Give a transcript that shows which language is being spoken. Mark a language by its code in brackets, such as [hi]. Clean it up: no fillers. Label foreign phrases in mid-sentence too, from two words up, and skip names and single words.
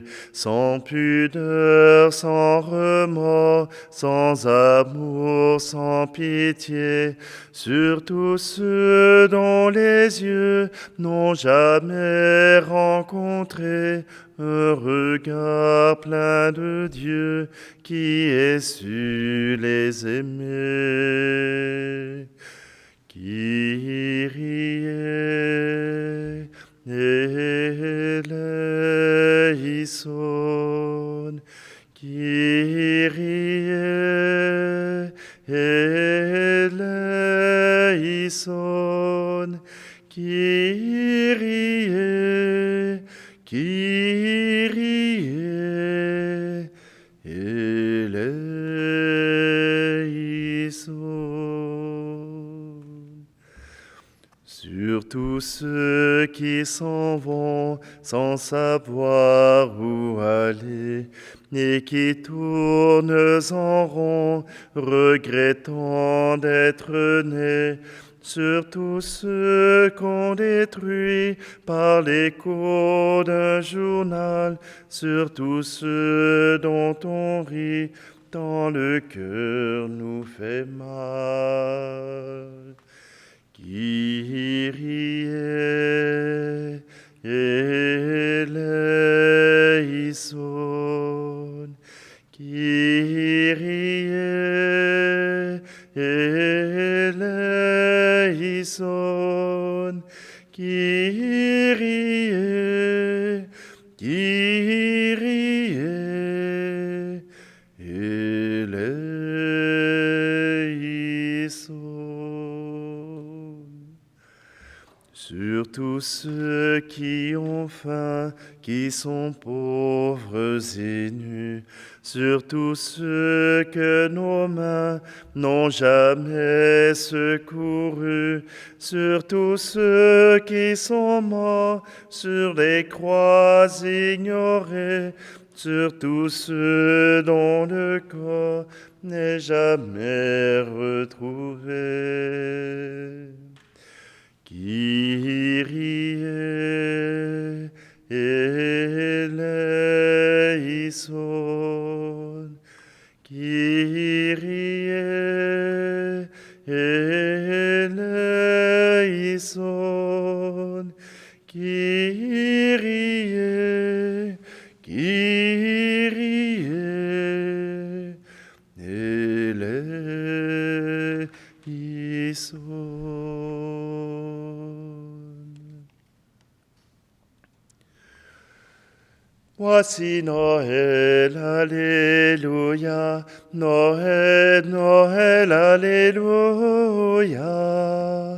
[fr] sans pudeur, sans remords, sans amour, sans pitié, sur tous ceux dont les yeux n'ont jamais rencontré un regard plein de Dieu qui ait su les aimer. [el] Kyrie ελέησον, Κύριε ελέησον, Κύριε, Κύριε ελέησον. [fr] Sur tous ceux qui s'en vont sans savoir où aller et qui tournent en rond, regrettant d'être nés, sur tous ceux qu'on détruit par l'écho d'un journal, sur tous ceux dont on rit, tant le cœur nous fait mal. [el] Κύριε ελέησον, Κύριε ελέησον, Κύριε, Κύριε ελέησον. [fr] Sur tous ceux qui ont faim, qui sont pauvres et nus, sur tous ceux que nos mains n'ont jamais secourus, sur tous ceux qui sont morts sur les croix ignorées, sur tous ceux dont le corps n'est jamais retrouvé. [el] Κύριε ελέησον, Κύριε ελέησον, Κύριε, Κύριε ελέησον. [fr] Voici Noël, Alléluia, Noël, Noël, Alléluia.